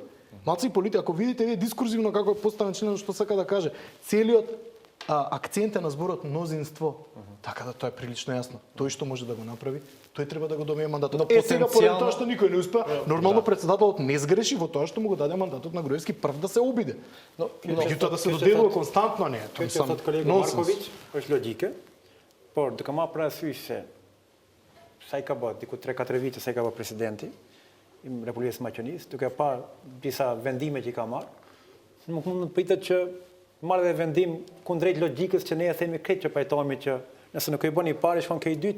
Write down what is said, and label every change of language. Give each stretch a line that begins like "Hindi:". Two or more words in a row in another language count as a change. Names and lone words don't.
Macedonian: Малку политика, ако видите вие дискурзивно како е поставен членот што сака да каже, целиот акцент е на зборот мнозинство. Така да тоа е прилично јасно. Тој што може да го направи, тој треба да го добие мандатот. Сега поради тоа што никој не успеа, нормално председателот не сгреши во тоа што му го даде мандатот на Груевски прв да се обиде. Меѓутоа да се доделува константно не. Тоа сам колега Марковиќ,
Albanian: është logjike, por duke marrë parasysh se sa i ka bërë diku 3-4 vite sa i ka bërë presidenti i Republikës së Maqedonisë, duke parë disa vendime që i ka marrë, nuk mund të pritet që marrë dhe vendim kundrejt logjikës që ne e themi krejt që pajtohemi që nëse nuk e bën i pari, shkon ke i dyti.